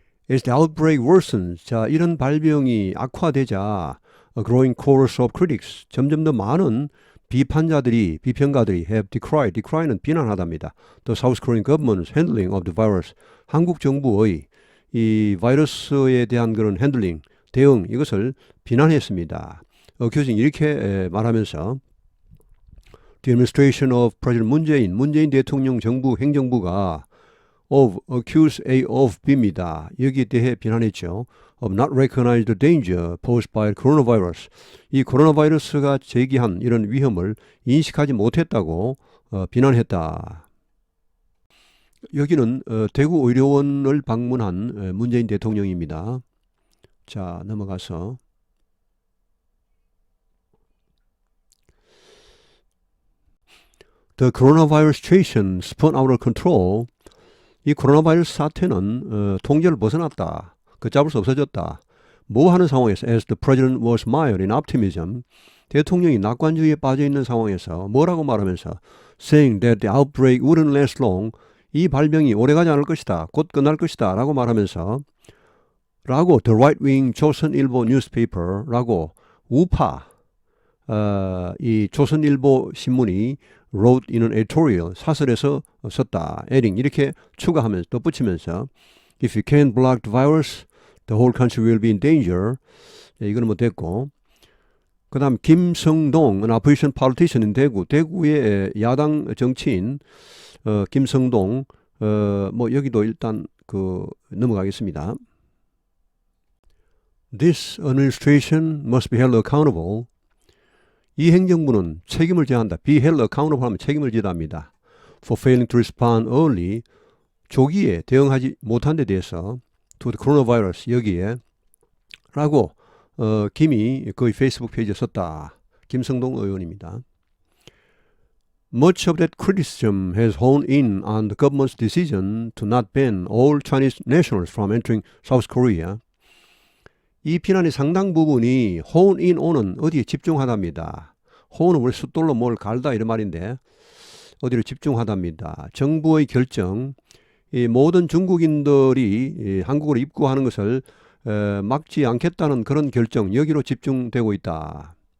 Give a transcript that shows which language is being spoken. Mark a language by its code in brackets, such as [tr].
[en] As the outbreak worsens, [ko] 자, 이런 발병이 악화되자 [en] a growing chorus of critics, [ko] 점점 더 많은 비판가들이 [en] have decry는 비난하답니다. The South Korean government's handling of the virus, [ko] 한국 정부의 이 바이러스에 대한 그런 핸들링, 대응, 이것을 비난했습니다. [en] accusing [ko] 이렇게 말하면서 [en] The administration of President 문재인 [ko] 대통령 정부 행정부가 [en] accuse A of B입니다. [ko] 여기에 대해 비난했죠. [en] Of not recognize the danger posed by coronavirus. [ko] 이 코로나 바이러스가 제기한 이런 위험을 인식하지 못했다고 비난했다. 여기는 대구 의료원을 방문한 문재인 대통령입니다. 자, 넘어가서 [en] The coronavirus situation spun out of control. [ko] 이 코로나 바이러스 사태는 통제를 벗어났다. 걷잡을 수 없어졌다. 뭐 하는 상황에서 [en] as the president was mired in optimism. [ko] 대통령이 낙관주의에 빠져있는 상황에서 뭐라고 말하면서 [en] saying that the outbreak wouldn't last long. [ko] 이 발병이 오래가지 않을 것이다. 곧 끝날 것이다. 라고 말하면서 라고 [en] the right-wing 조선일보 newspaper [ko] 라고 우파 이 조선일보 신문이 [en] wrote in an editorial [ko] 사설에서 썼다. [en] adding [ko] 이렇게 추가하면서 덧붙이면서 [en] if you can't block the virus, the whole country will be in danger. [ko] 이거는 뭐 됐고 그 다음 김성동, [en] an opposition politician in [ko] 대구의 야당 정치인 김성동 뭐 여기도 일단 넘어가겠습니다. [en] This administration must be held accountable. [ko] 이 행정부는 책임을 져야 한다. be held accountable 하면 책임을 져야 합니다. [en] for failing to respond early. [ko] 조기에 대응하지 못한 데 대해서 [en] to the coronavirus [ko] 여기에 라고 김이 거의 페이스북 페이지에 썼다. 김성동 의원입니다. [en] Much of that criticism has honed in on the government's decision to not ban all Chinese nationals from entering South Korea. [ko] 이 비난의 상당 부분이 hone in on은 어디에 집중하답니다. hone은 우리 숫돌로 뭘 갈다 이런 말인데 어디로 집중하답니다. 정부의 결정, 이 모든 중국인들이 한국으로 입국하는 것을 막지 않겠다는 그런 결정 여기로 집중되고 있다.